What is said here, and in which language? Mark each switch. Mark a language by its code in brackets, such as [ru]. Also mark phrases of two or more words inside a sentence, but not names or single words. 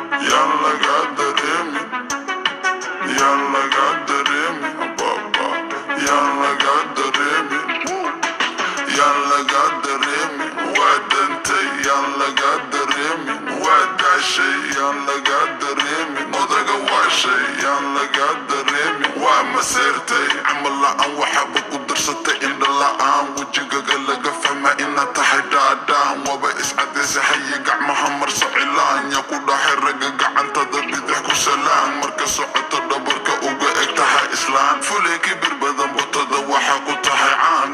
[wo] Yàlla gàddu réew mi. Yàlla gàddu réew mi. Ababa. Yàlla gàddu réew mi. Yàlla gàddu réew mi. [so] Waa dante, [wo] Yàlla gàddu réew mi. Waa gàcce, Yàlla gàddu réew mi. [so] Moo taga waa shay, [wo] Yàlla gàddu réew mi. [so] Waa ma seertay, amal la aan waxa ba ku darsatay, indha la aan, wejigaga laga fahma ina tahay dhaadhaan. Waba is caddaysay haye gacmaha marso cilaan, yaa ku dhahay ragga gacantada bidix ku salaan. Marka socoto dhabarka uga eg tahay islaan, fulay kibir badan botada waxa ku tahay caan.